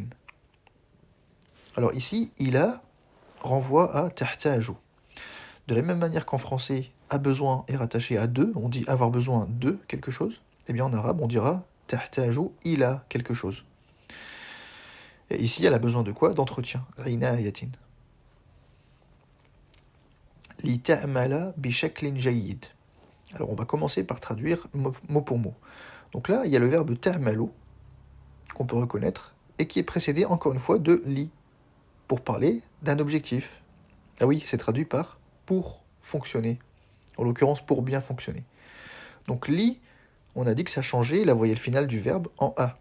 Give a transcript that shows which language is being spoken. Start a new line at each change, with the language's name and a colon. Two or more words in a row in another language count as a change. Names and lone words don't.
French: Alors ici, ila renvoie à tahtaju. De la même manière qu'en français, a besoin est rattaché à de, on dit avoir besoin de quelque chose, eh bien en arabe, on dira
Arabic: تحتاج إلى
French: quelque chose. Et ici, elle a besoin de quoi? D'entretien. Inayatin.
Arabic: لتعمل بشكل جيد.
French: Alors on va commencer par traduire mot pour mot. Donc là, il y a le verbe ta'malu qu'on peut reconnaître et qui est précédé encore une fois de li pour parler d'un objectif. Ah oui, c'est traduit par pour fonctionner. En l'occurrence, pour bien fonctionner. Donc li, on a dit que ça changeait la voyelle finale du verbe en a.